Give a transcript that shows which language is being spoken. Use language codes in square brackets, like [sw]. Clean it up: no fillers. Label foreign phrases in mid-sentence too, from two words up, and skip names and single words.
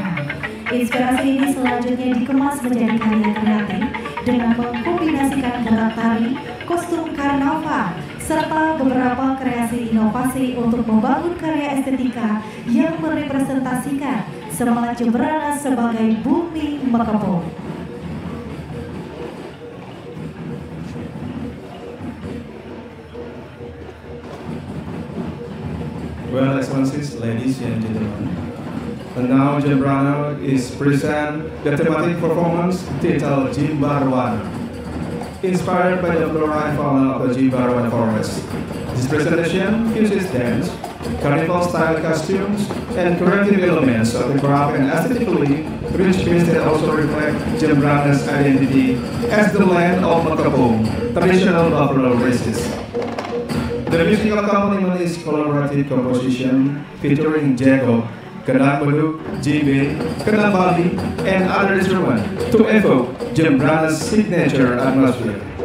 [id] Inspirasi ini selanjutnya dikemas menjadi karya kreatif dengan mengkombinasikan gerak tari, kostum karnaval, serta beberapa kreasi inovasi untuk membangun karya estetika yang merepresentasikan semangat Jembrana sebagai bumi Mekepung. [en] Well, Excellencies, ladies and gentlemen, and now Jembrana is present the thematic performance titled Jimbarwana, inspired by the flora and fauna of the Jimbarwana forest. This presentation uses dance, carnival-style costumes, and creative elements of the craft and aesthetically rich piece that also reflect Jembrana's identity as the land of Mekepung, traditional buffalo races. The musical accompaniment is collaborative composition featuring jago, kendang beduk, jibe, kendang Bali, and other instruments to evoke Jembrana's signature atmosphere.